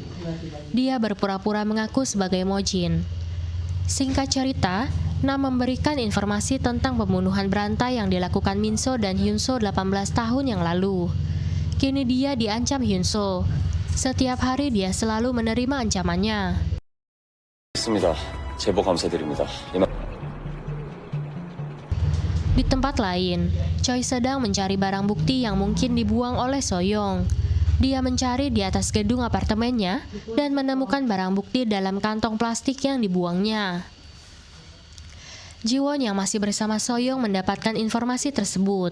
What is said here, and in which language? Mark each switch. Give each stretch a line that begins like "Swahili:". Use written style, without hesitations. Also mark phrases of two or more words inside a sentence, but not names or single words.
Indonesian: Dia berpura-pura mengaku sebagai Mo Jin. Singkat cerita, Nam memberikan informasi tentang pembunuhan berantai yang dilakukan Min-soo dan Hyun-soo 18 tahun yang lalu. Kini dia diancam Hyun-soo. Setiap hari dia selalu menerima ancamannya.
Korean: 있습니다. 제보 감사드립니다.
Indonesian: Di tempat lain, Choi sedang mencari barang bukti yang mungkin dibuang oleh So-young. Dia mencari di atas gedung apartemennya dan menemukan barang bukti dalam kantong plastik yang dibuangnya. Ji-won yang masih bersama So-young mendapatkan informasi tersebut.